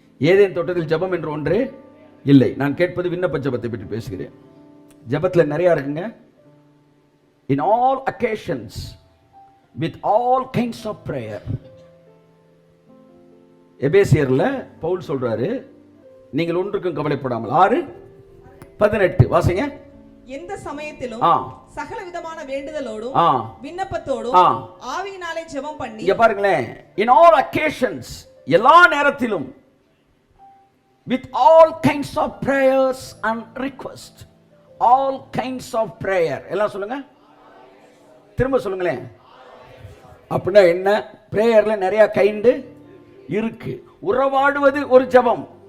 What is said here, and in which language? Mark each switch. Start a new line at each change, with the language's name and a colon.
Tamil: Eden தோட்டத்தில் ஜெபம் என்று ஒன்றே இல்லை. நான் கேட்பது விண்ணப்ப ஜெபத்தை பற்றி பேசுகிறேன். ஜெபத்தில் நிறையா இருக்குங்க.
English: In all occasions, with all kinds of prayer.
Tamil: எபேசியர்ல Pavul சொல்றாரு, நீங்கள் ஒன்றுக்கும் கவலைப்படாமல். 6:18 வாசிங்க. எந்த சமயத்திலும் சகல விதமான வேண்டுதலோடும் விண்ணப்பத்தோடும் ஆவியினாலே ஜெபம் பண்ணி. இங்க பாருங்களேன்,
English: in all occasions,
Tamil: எல்லா நேரத்திலும்,
English: with all kinds of prayers and requests, all kinds of prayer.
Tamil: எல்லாம் சொல்லுங்க, திரும்ப சொல்லுங்களேன். அப்படின்னா என்ன? பிரேயர்ல நிறைய கைண்டு இருக்கு. உறவாடுவது ஒரு ஜெபம்.